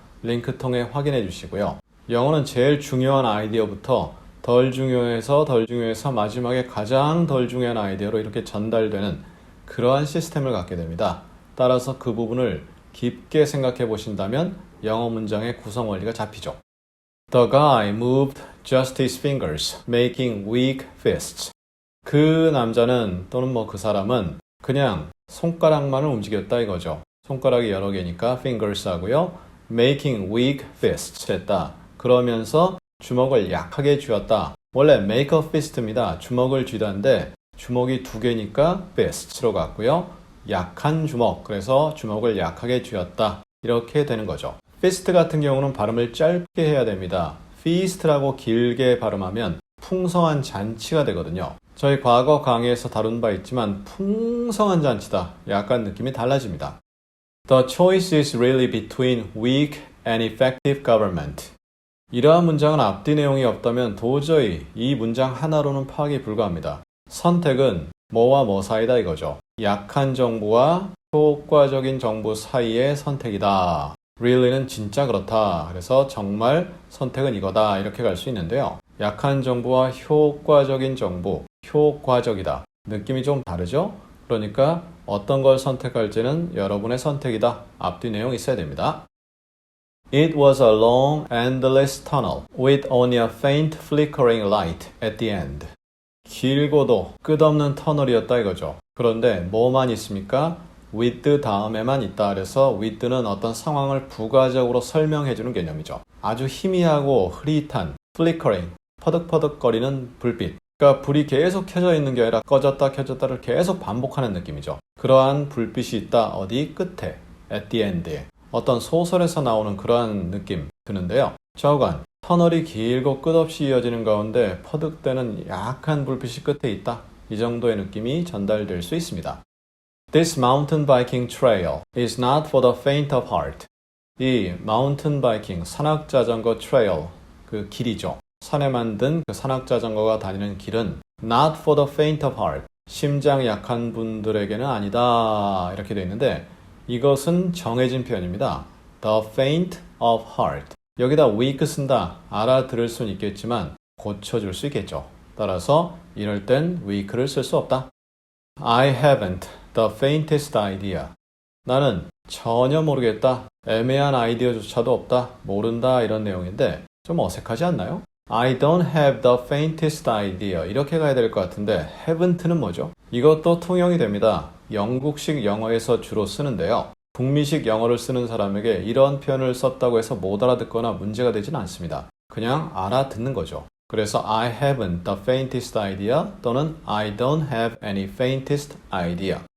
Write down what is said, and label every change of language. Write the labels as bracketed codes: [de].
[ko] 링크 통해 확인해 주시고요. 영어는 제일 중요한 아이디어부터 덜 중요해서 마지막에 가장 덜 중요한 아이디어로 이렇게 전달되는 그러한 시스템을 갖게 됩니다. 따라서 그 부분을 깊게 생각해 보신다면 영어 문장의 구성 원리가 잡히죠. [en] The guy moved just his fingers, making weak fists. [ko] 그 남자는 또는 그 사람은 그냥 손가락만을 움직였다 이거죠. 손가락이 여러 개니까 fingers 하고요. [en] making weak fists 했다. [ko] 그러면서 주먹을 약하게 쥐었다. 원래 [en] make a fist [ko] 입니다. 주먹을 쥐다인데 주먹이 두 개니까 fist로 갔고요. 약한 주먹, 그래서 주먹을 약하게 쥐었다. 이렇게 되는 거죠. fist 같은 경우는 발음을 짧게 해야 됩니다. feast라고 길게 발음하면 풍성한 잔치가 되거든요. 저희 과거 강의에서 다룬 바 있지만 풍성한 잔치다. 약간 느낌이 달라집니다. [en] The choice is really between weak and effective government. [ko] 이러한 문장은 앞뒤 내용이 없다면 도저히 이 문장 하나로는 파악이 불가합니다. 선택은 뭐와 뭐 사이다 이거죠. 약한 정부와 효과적인 정부 사이의 선택이다. really는 진짜 그렇다. 그래서 정말 선택은 이거다. 이렇게 갈 수 있는데요. 약한 정부와 효과적인 정부, 효과적이다. 느낌이 좀 다르죠? 그러니까 어떤 걸 선택할지는 여러분의 선택이다. 앞뒤 내용이 있어야 됩니다. [en] It was a long, endless tunnel with only a faint flickering light at the end. [ko] 길고도 끝없는 터널이었다 이거죠. 그런데 뭐만 있습니까? with 다음에만 있다. 그래서 with는 어떤 상황을 부가적으로 설명해주는 개념이죠. 아주 희미하고 흐릿한 flickering, 퍼득퍼득거리는 불빛. 그러니까 불이 계속 켜져 있는 게 아니라 꺼졌다 켜졌다를 계속 반복하는 느낌이죠. 그러한 불빛이 있다. 어디? 끝에, [en] at the end [ko] 에. 어떤 소설에서 나오는 그러한 느낌 드는데요. 좌우간, 터널이 길고 끝없이 이어지는 가운데 퍼득되는 약한 불빛이 끝에 있다. 이 정도의 느낌이 전달될 수 있습니다. [en] This mountain biking trail is not for the faint of heart. [ko] 이 mountain biking, 산악자전거 trail, 그 길이죠. 산에 만든 그 산악자전거가 다니는 길은 [en] not for the faint of heart. [ko] 심장 약한 분들에게는 아니다. 이렇게 되어 있는데 이것은 정해진 표현입니다. [en] The faint of heart. [ko] 여기다 weak 쓴다. 알아들을 수는 있겠지만 고쳐줄 수 있겠죠. 따라서 이럴 땐 weak를 쓸 수 없다. [en] I haven't the faintest idea. [ko] 나는 전혀 모르겠다. 애매한 아이디어조차도 없다. 모른다. 이런 내용인데 좀 어색하지 않나요? [en] I don't have the faintest idea. [ko] 이렇게 가야 될 것 같은데 haven't는 뭐죠? 이것도 통용이 됩니다. 영국식 영어에서 주로 쓰는데요. 북미식 영어를 쓰는 사람에게 이런 표현을 썼다고 해서 못 알아듣거나 문제가 되진 않습니다. 그냥 알아듣는 거죠. 그래서 [en] I haven't the faintest idea [ko] 또는 [en] I don't have any faintest idea.